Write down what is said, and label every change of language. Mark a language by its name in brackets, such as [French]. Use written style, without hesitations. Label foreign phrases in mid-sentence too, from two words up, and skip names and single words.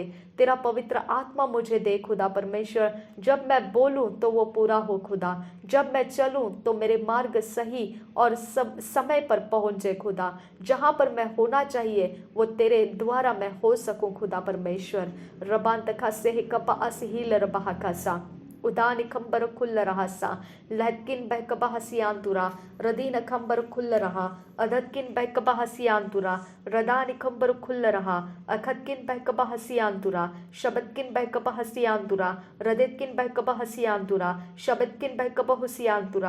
[Hindi] तेरा पवित्र आत्मा मुझे दे खुदा परमेश्वर। जब मैं बोलूं तो वो पूरा हो खुदा, जब मैं चलूं तो मेरे मार्ग सही और सब समय पर पहुंचे खुदा। जहां पर मैं होना चाहिए वो तेरे द्वारा मैं हो सकूं खुदा परमेश्वर। रबान तखा से कपा असहील रबहा खासा उदान खंबर खुल रहा सा लहकिन बहकबा हसियांतुरा रदीन खंबर खुल रहा अधकिन बहकबा हसियांतुरा रदान खंबर खुल रहा अखतकिन बहकबा हसियांतुरा शबदकिन बहकबा हसियांतुरा रदितकिन बहकबा हसियांतुरा शबदकिन बहकबा हुसियांतुरा।